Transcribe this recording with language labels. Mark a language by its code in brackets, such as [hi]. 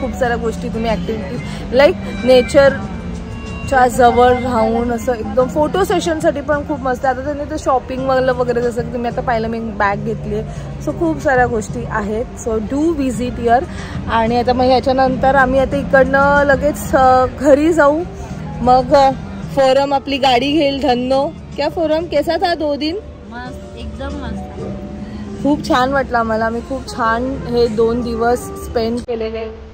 [mr] खूप साऱ्या गोष्टी तुम्ही ऍक्टिव्हिटीज लाईक नेचरच्या जवळ राहून असं एकदम फोटो सेशनसाठी पण खूप मस्त आहे. आता त्यांनी ते शॉपिंग वगैरे जसं की तुम्ही आता पाहिलं, मी बॅग घेतली आहे. सो खूप साऱ्या गोष्टी आहेत. [en] So do visit here. [mr] आणि आता मग ह्याच्यानंतर आम्ही आता इकडनं लगेच घरी जाऊ. मग फोरम आपली गाडी घेईल. [hi] धन्नो क्या फोरम कैसा था 2 दिन? [mr] मस्त, एकदम मस्त. खूप छान वाटलं आम्हाला. आम्ही खूप छान हे 2 दिवस स्पेंड केलेले.